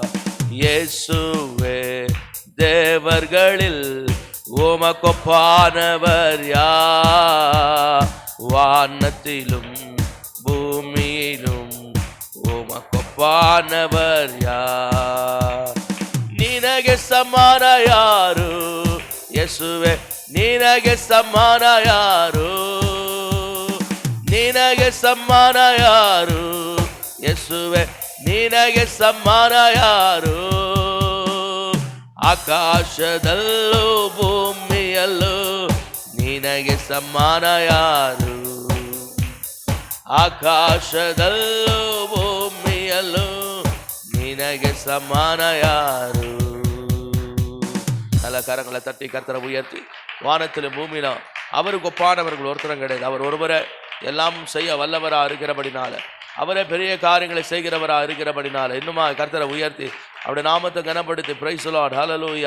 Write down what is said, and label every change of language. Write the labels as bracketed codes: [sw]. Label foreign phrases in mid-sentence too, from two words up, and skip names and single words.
[ta] இயேசுவே தேவர்களில் உமக்கொப்பானவர் யார்? வானத்திலும் பூமியிலும் உமக்கொப்பானவர் யார்? [kn] ನಿನಗೆ ಸಮಾನ ಯಾರು ಯೇಸುವೆ? ನಿನಗೆ ಸಮಾನ ಯಾರು? ನಿನಗೆ ಸಮಾನ ಯಾರು ಯೇಸುವೆ? ನಿನಗೆ ಸಮಾನ ಯಾರು? ಆಕಾಶದಲ್ಲೂ ಭೂಮಿಯಲ್ಲೂ ನಿನಗೆ ಸಮಾನ ಯಾರು? ಆಕಾಶದಲ್ಲೂ ಭೂಮಿಯಲ್ಲೂ ನಿನಗೆ ಸಮಾನ ಯಾರು? [ta] நல்ல கரங்களை தட்டி கர்த்தரை உயர்த்தி வானத்திலும் பூமியிலும் அவருக்கு ஒப்பானவர்கள் ஒருத்தரும் கிடையாது. அவர் ஒருவரை எல்லாம் செய்ய வல்லவரா இருக்கிறபடினால, அவரே பெரிய காரியங்களை செய்கிறவரா இருக்கிறபடினால இன்னுமா கர்த்தரை உயர்த்தி அவருடைய நாமத்தை கனப்படுத்தி [en] Praise the Lord [ta] ஹல்லேலூயா.